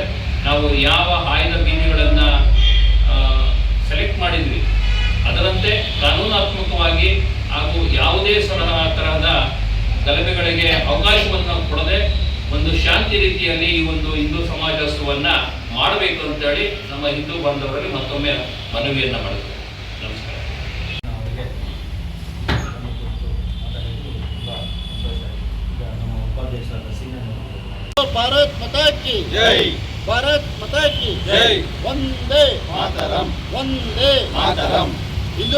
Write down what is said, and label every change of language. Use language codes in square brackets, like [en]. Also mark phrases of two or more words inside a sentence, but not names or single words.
[kn] ನಾವು ಯಾವ ಆಯ್ದ ಬೀದಿಗಳನ್ನು ಸೆಲೆಕ್ಟ್ ಮಾಡಿದ್ವಿ ಅದರಂತೆ ಕಾನೂನಾತ್ಮಕವಾಗಿ ಹಾಗೂ ಯಾವುದೇ ತರಹದ ಗಲಭೆಗಳಿಗೆ ಅವಕಾಶವನ್ನು ಕೊಡದೆ ಒಂದು ಶಾಂತಿ ರೀತಿಯಲ್ಲಿ ಈ ಒಂದು ಹಿಂದೂ ಸಮಾಜೋತ್ಸವವನ್ನು ಮಾಡಬೇಕು ಅಂತೇಳಿ ನಮ್ಮ ಹಿಂದೂ ಬಾಂಧವರಲ್ಲಿ ಮತ್ತೊಮ್ಮೆ ಮನವಿಯನ್ನು ಮಾಡಿದ್ರು. ನಮಸ್ಕಾರ. [hi] भारत माता की जय, भारत माता की जय, वंदे मातरम, वंदे मातरम।